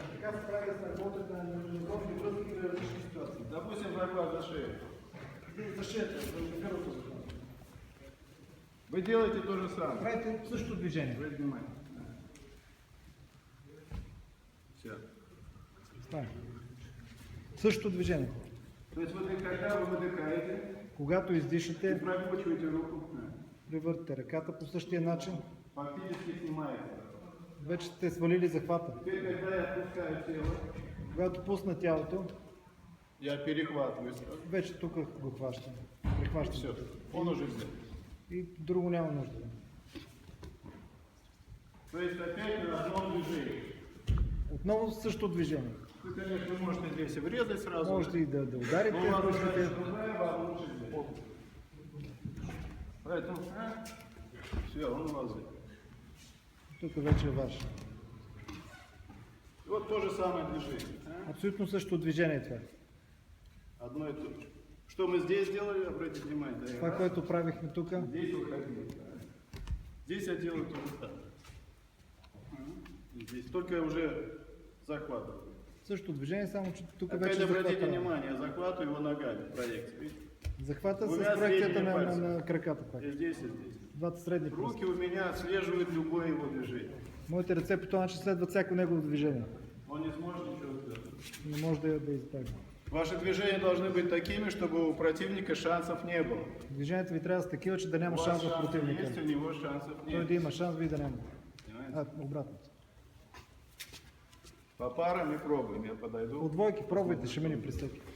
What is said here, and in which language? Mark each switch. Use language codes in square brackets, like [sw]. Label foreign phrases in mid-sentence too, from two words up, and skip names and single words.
[bg] как се прави да се работят на неудобни връзки при различни ситуации. [ru] Допустим, захват за шею. [bg] За шията, за гърлото захват. [ru] Вы делаете то же самое. [bg] Правите същото движение. [ru] Обратите внимание. Все. [bg] Стане. Същото движение. [ru] То есть когда вы выдыхаете, [bg] Когато и издишате, [ru] прокручиваете руку, [bg] превъртате ръката по същия начин. [ru] фактически снимаете. [bg] Вече сте свалили захвата. [ru] Теперь, когда я отпускаю тело, [bg] Когато пусна тялото, [ru] я перехватываю сразу. [bg] вече тук го хващам. Прихващам. [ru] Все, он уже взял. [bg] И друго няма нужда. [ru] То есть опять на одном движении. [bg] Отново същото движение. [ru] Вы, конечно, можете здесь и врезать сразу. [bg] Можете и да ударите [ru] Но у вас [bg] ръчките. [ru] задача другая, вам лучше здесь. Поэтому, все, он у вас здесь. [bg] Тук вече е ваш. [ru] И вот то же самое движение. [bg] Абсолютно същото движение това. [ru] Одно и то же. Что мы здесь делали, обратите внимание. Да, [bg] Това, което правихме тук, [ru] здесь уходили. Здесь я делаю то же самое. И здесь только я уже захватываю. [bg] същото движение, само че тук [ru] Опять [bg] вече [ru] обратите [bg] захвата. [ru] внимание, я захватываю его ногами в проекции. Видите? [bg] Захвата [ru] Двумя [bg] с проекцията [ru] средними [bg] на [ru] пальцами. [bg] краката пак. [ru] И здесь, и здесь. [bg] Двата средни пръста. [ru] Руки у меня отслеживают любое его движение. [bg] Моите ръце по този начин следват всяко негово движение. [ru] Он не сможет ничего сделать. [bg] Не може да избегне. [ru] Ваши движения должны быть такими, чтобы у противника шансов не было. [bg] Движенията ви трябва да са такива, че да [ru] У [bg] няма [ru] вас [bg] шанс в [ru] шансы [bg] противника. [ru] есть, у него шансов [bg] Той [ru] нет. [bg] да има шанс, вие да няма. [ru] Понимаете? [bg] Обратно. [ru] По парам и пробуем. Я подойду. [bg] По двойки пробвайте, ще мине при всеки.